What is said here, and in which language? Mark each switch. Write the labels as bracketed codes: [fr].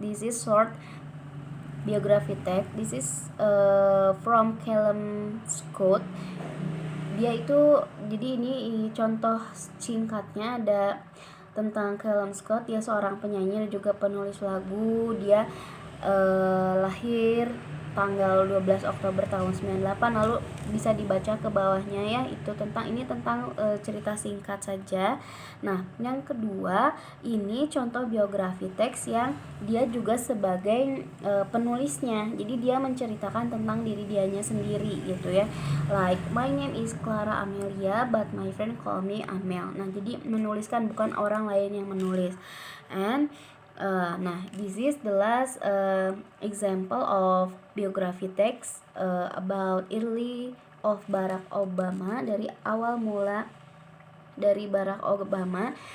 [en] This is short biography text. This is from Callum Scott. [id] Dia itu, jadi ini contoh singkatnya ada tentang Callum Scott. Dia seorang penyanyi dan juga penulis lagu. Dia lahir tanggal 12 Oktober tahun 98. Lalu bisa dibaca ke bawahnya ya, itu tentang cerita singkat saja. Nah, yang kedua ini contoh biografi teks yang dia juga sebagai penulisnya. Jadi dia menceritakan tentang diri dianya sendiri gitu ya. [en] Like, my name is Clara Amelia but my friend call me Amel. [id] Nah, jadi menuliskan, bukan orang lain yang menulis. [en] And nah, this is the last example of biography text about early of Barack Obama, [id] dari awal mula dari [en] Barack Obama.